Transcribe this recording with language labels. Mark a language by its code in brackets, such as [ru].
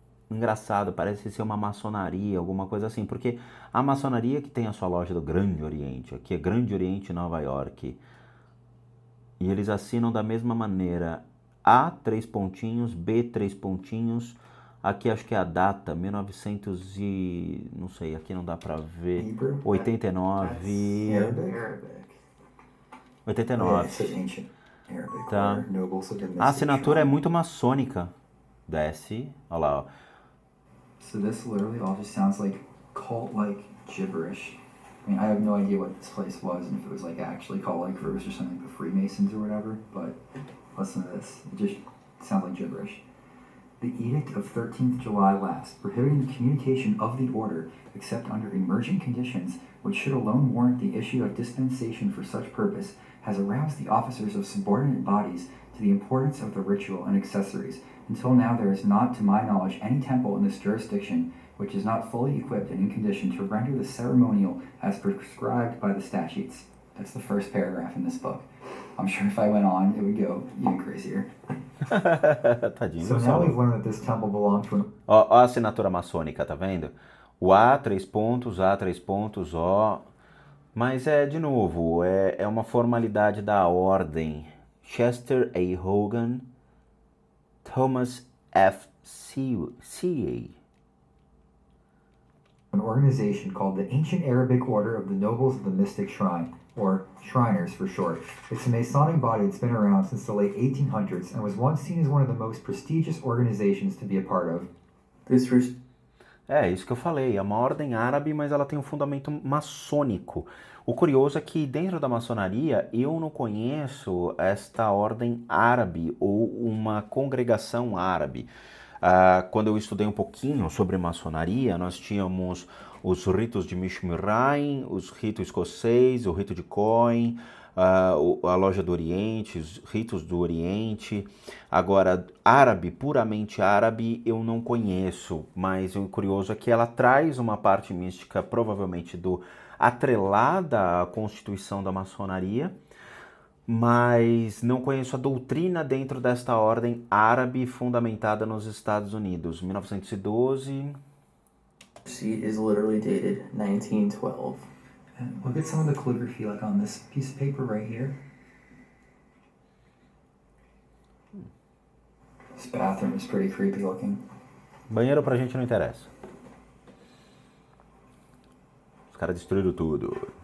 [pt] Engraçado, parece ser uma maçonaria, alguma coisa assim, porque a maçonaria que tem a sua loja do Grande Oriente, aqui é Grande Oriente, Nova York, e eles assinam da mesma maneira, A, 3 pontinhos, B, 3 pontinhos, aqui acho que é a data, 1900 e... não sei, aqui não dá pra ver, 89... [en] Arabic. [pt] 89, [en] Arabic, [pt] tá? [en] nobles of the [pt] A assinatura é [en] Mystic [pt] muito maçônica, desce, olha lá, ó. [en] So this literally all just sounds like cult-like gibberish. I mean, I have no idea what this place was and if it was like actually cult-like, if it was just something like the Freemasons or whatever, but listen to this. It just sounds like gibberish. The Edict of 13th July last, prohibiting the communication of the order except under emergent conditions, which should alone warrant the issue of dispensation for such purpose, has aroused the officers of subordinate bodies to the importance of the ritual and accessories. Until now, there is not, to my knowledge, any temple in this jurisdiction which is not fully equipped and in condition to render the ceremonial as prescribed by the statutes. That's the first paragraph in this book. I'm sure if I went on, it would go even crazier. [pt] Tadinho. [en] So now we've learned that this temple belonged to an... [pt] Ó a assinatura maçônica, tá vendo? O A, 3 pontos, A, 3 pontos, ó. Mas de novo, é uma formalidade da ordem. Chester A. Hogan, Thomas F. Ca. [en] An organization called the Ancient Arabic Order of the Nobles of the Mystic Shrine, or Shriners for short. It's a Masonic body that's been around since the late 1800s and was once seen as one of the most prestigious organizations to be a part of. [pt] É, isso que eu falei, é uma ordem árabe, mas ela tem um fundamento maçônico. O curioso é que dentro da maçonaria eu não conheço esta ordem árabe ou uma congregação árabe. Quando eu estudei um pouquinho sobre maçonaria, nós tínhamos os ritos de Mishmirain, os ritos escocês, o rito de Cohen, a loja do Oriente, os ritos do Oriente. Agora, árabe, puramente árabe, eu não conheço, mas o curioso é que ela traz uma parte mística, provavelmente atrelada à constituição da maçonaria, mas não conheço a doutrina dentro desta ordem árabe fundamentada nos Estados Unidos, 1912. [en] Sheet is literally dated 1912. And look at some of the calligraphy like on this piece of paper right here. This bathroom is pretty creepy looking. [pt] Banheiro pra gente não interessa. Os caras destruíram tudo.